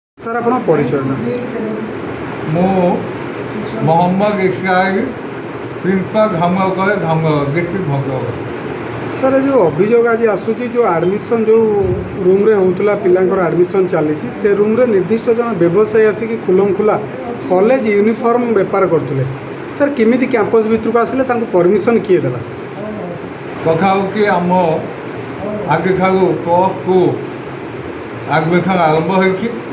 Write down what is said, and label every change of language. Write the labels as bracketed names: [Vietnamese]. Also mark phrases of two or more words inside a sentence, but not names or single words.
[Odia] ସାର୍ ଆପଣ ପରିଚୟ ନା? ମୁଁ मोहम्मद इस्राइल प्रिंसिपल धामनगर डिस्ट्रिक्ट भद्रक। ସାର୍ ଏ ଯେଉଁ ଅଭିଯୋଗ ଆଜି ଆସୁଛି ଯେଉଁ ଆଡ଼ମିସନ୍ ଯେଉଁ ରୁମ୍ରେ ହେଉଥିଲା ପିଲାଙ୍କର ଆଡ଼ମିସନ୍ ଚାଲିଛି ସେ ରୁମ୍ରେ ନିର୍ଦ୍ଦିଷ୍ଟ ଜଣେ ବ୍ୟବସାୟୀ ଆସିକି ଖୁଲମଖୁଲା [English] college uniform [Odia] ବେପାର କରୁଥିଲେ। ସାର୍ କେମିତି କ୍ୟାମ୍ପସ୍ ଭିତରକୁ ଆସିଲେ ତାଙ୍କୁ ପରମିସନ୍ କିଏ ଦେଲା? କଥା ହେଉଛି ଆମ ଆଜିଠାରୁ [English] plus two admission [Odia] ଆରମ୍ଭ ହୋଇଛି।